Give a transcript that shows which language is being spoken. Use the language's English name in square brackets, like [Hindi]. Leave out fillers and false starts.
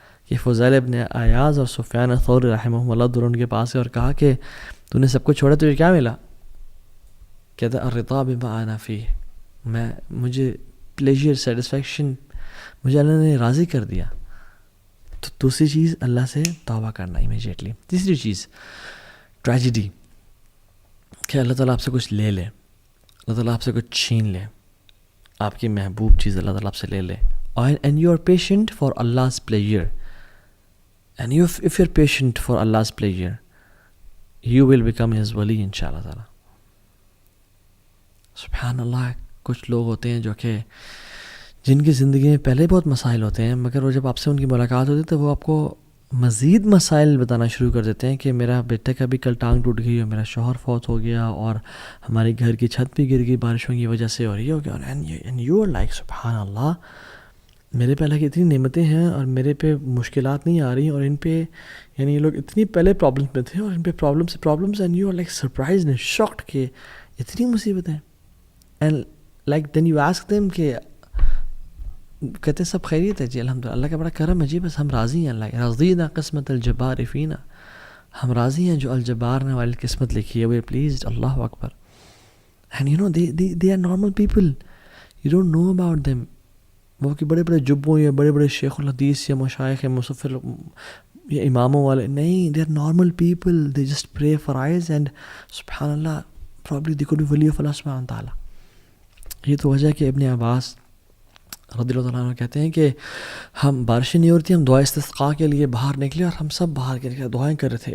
[Urdu] کہ فضیل ابن عیاض اور سفیان الثوری رحمہ اللہ دونوں ان کے پاس گئے اور کہا کہ تو نے سب کچھ چھوڑا, تجھے کیا ملا؟ کہتا الرضا بما انا فیہ, مجھے پلیجر, سیٹسفیکشن, مجھے اللہ نے راضی کر دیا. تو دوسری چیز اللہ سے توبہ کرنا امیجیٹلی. تیسری چیز ٹریجڈی, کہ اللہ تعالیٰ آپ سے کچھ لے لے, اللہ تعالیٰ آپ سے کچھ چھین لے, آپ کی محبوب چیز اللہ تعالیٰ آپ سے لے لے. [English] And you are patient for Allah's pleasure, and if you're patient for Allah's pleasure, you will become his wali انشاءاللہ تعالیٰ. [Urdu] سبحان اللہ. کچھ لوگ ہوتے ہیں جو کہ جن کی زندگی میں پہلے بہت مسائل ہوتے ہیں, مگر وہ جب آپ سے ان کی ملاقات ہوتی ہے تو وہ آپ کو مزید مسائل بتانا شروع کر دیتے ہیں کہ میرا بیٹے کا بھی کل ٹانگ ٹوٹ گئی, اور میرا شوہر فوت ہو گیا, اور ہمارے گھر کی چھت بھی گر گئی بارشوں کی وجہ سے, اور یہ ہو گیا. [English] and you are like [Urdu] سبحان اللہ, میرے پہ اللہ کی اتنی نعمتیں ہیں اور میرے پہ مشکلات نہیں آ رہی, اور ان پہ یہ لوگ اتنی پہلے پرابلمس میں تھے اور ان پہ problems, [English] and you are like surprised and shocked [Urdu] کہ اتنی مصیبتیں. [English] and like then you ask them [Urdu] کہ کہتے ہیں سب خیریت ہے جی الحمدللہ, اللہ کا بڑا کرم ہے جی, بس ہم راضی ہیں, اللہ [Arabic] رضینا قسمت الجبار فینا, [Urdu] ہم راضی ہیں جو الجبار نے والی قسمت لکھی ہے, [English] We are pleased. [Urdu] Allah Akbar. [English] And they are normal people, you don't know about them. [Urdu] وہ کہ بڑے بڑے جبوں یا بڑے بڑے شیخ الحدیث یا مشائخ یا مصفر یا اماموں والے نہیں, [English] they are normal people, they just pray for eyes and سبحان اللہ probably they could be wali of Allah [Urdu] سبحانہ تعالیٰ. یہ تو وجہ ہے کہ ابن عباس رضی اللہ عنہ کہتے ہیں کہ ہم بارشیں نہیں ہو رہی تھی, ہم دعا استسقاء کے لیے باہر نکلے اور ہم سب باہر کے دعائیں کر رہے تھے.